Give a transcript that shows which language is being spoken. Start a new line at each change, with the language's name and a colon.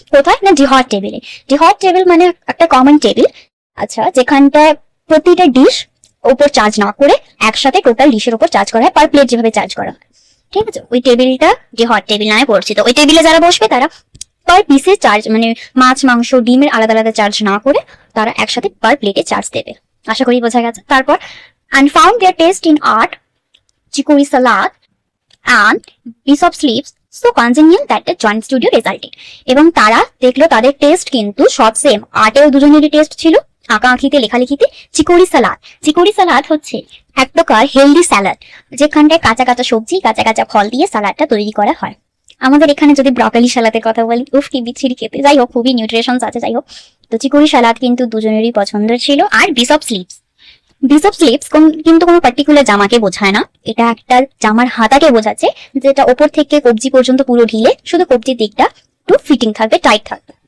Bangla: কোথায় না, ডিহট টেবিলে। ডিহট টেবিল মানে একটা কমন টেবিল, আচ্ছা, যেখানটায় প্রতিটা ডিশ ওপর চার্জ না করে একসাথে টোটাল ডিশের উপর চার্জ করা হয়, পার প্লেট যেভাবে চার্জ করা হয়, ঠিক আছে। ওই টেবিলটা ডিহট টেবিল নামে পরিচিত। ওই টেবিলে যারা বসবে তারা পার পিসে চার্জ, মানে মাছ মাংস ডিমের আলাদা আলাদা চার্জ না করে তারা একসাথে পার প্লেটে চার্জ দেবে। আশা করি বোঝা গেছে। তারপর
English: and found their taste in art, chicory salad and piece of sleeves so congenial that the joint studio resulted,
Bangla: এবং তারা দেখলো তাদের টেস্ট কিন্তু সব সেম। আর্টেও দুজনেরই টেস্ট ছিল, আঁকাআঁকিতে লেখালেখিতে। চিকোরি সালাদ হচ্ছে এক প্রকার হেলদি স্যালাড, যেখানটায় কাঁচা কাঁচা সবজি কাঁচা কাঁচা ফল দিয়ে সালাডটা তৈরি করা হয়। আমাদের এখানে যদি ব্রকলি সালাদের কথা বলি, উফ কি বিচ্ছিরি খেতে, যাই হোক খুবই নিউট্রিশনস আছে, যাই হোক। তো চিকোরি সালাদ কিন্তু দুজনেরই পছন্দের ছিল। আর বিশ অফ স্লিভস কিন্তু কোনো পার্টিকুলার জামাকে বোঝায় না, এটা একটা জামার হাতাকে বোঝাচ্ছে, যেটা ওপর থেকে কবজি পর্যন্ত পুরো ঢিলে, শুধু কবজির দিকটা একটু ফিটিং থাকবে, টাইট থাকবে।